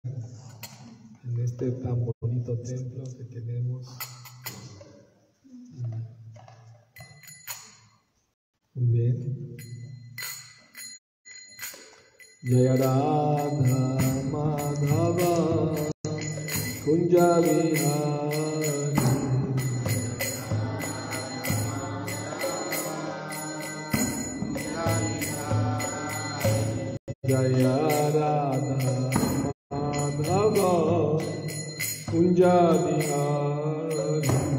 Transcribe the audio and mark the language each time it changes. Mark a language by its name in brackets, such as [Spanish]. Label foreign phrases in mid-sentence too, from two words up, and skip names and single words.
[Spanish] en este tan bonito templo que tenemos. Muy bien. [Sanskrit] Jaya Radha Madhava Kunja Vihari Jaya Radha Madhava Kunja Vihari